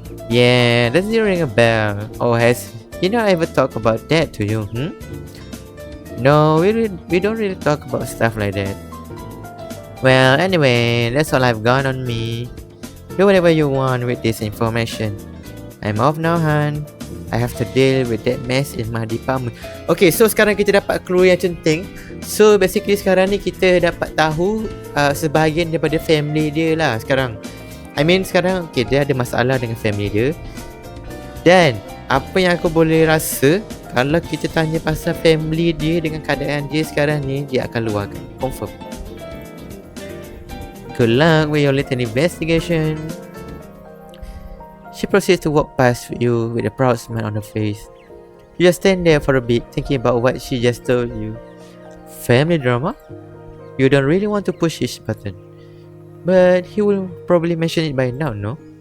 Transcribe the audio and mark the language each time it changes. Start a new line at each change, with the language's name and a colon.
English: Yeah, doesn't it ring a bell? Or has he not ever talked about that to you, No, we don't really talk about stuff like that. Well, anyway, that's all I've got on me. Do whatever you want with this information. I'm off now, Han. I have to deal with that mess in my department.
Malay: Okay, so sekarang kita dapat clue yang penting.
English: So basically
Malay: sekarang ni kita dapat tahu sebahagian daripada family dia lah sekarang.
English: I mean
Malay: sekarang okay, dia ada masalah dengan family dia. Dan apa yang aku boleh rasa, kalau kita tanya pasal family dia dengan keadaan dia sekarang ni, dia akan luahkan. Confirm.
English: Good luck with your little investigation. She proceeds to walk past you with a proud smile on her face. You just stand there for a bit, thinking about what she just told you. Family drama? You don't really want to push his button. But he will probably mention it by now, no?